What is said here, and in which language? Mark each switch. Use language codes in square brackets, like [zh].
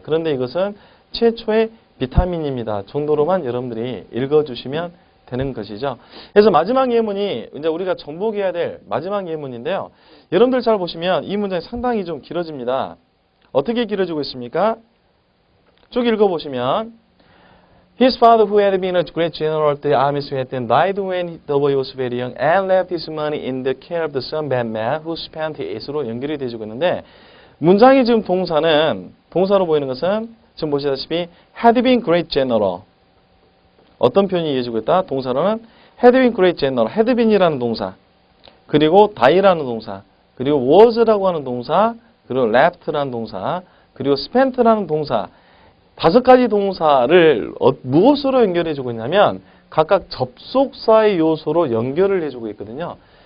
[ko] 그런데 이것은 최초의 비타민입니다 정도로만 여러분들이 읽어주시면 되는 것이죠. 그래서 마지막 예문이 이제 우리가 정복해야 될 마지막 예문인데요. 여러분들 잘 보시면 이 문장이 상당히 좀 길어집니다. 어떻게 길어지고 있습니까? 쭉 읽어보시면 [en] His father, who had been a great general of the army, had then died when the boy was very young and left his money in the care of the son bad man who spent it으로 [ko] 연결이 되어지고 있는데 문장이 지금 동사로 보이는 것은 지금 보시다시피 had been great general 어떤 표현이 이어지고 있다? 동사로는 [en] had been great general, [ko] had been이라는 동사 그리고 die라는 동사 그리고 was라고 하는 동사 그리고 left라는 동사 그리고 spent라는 동사 5가지 동사를 무엇으로 연결해주고 있냐면 각각 접속사의 요소로 연결을 해주고 있거든요.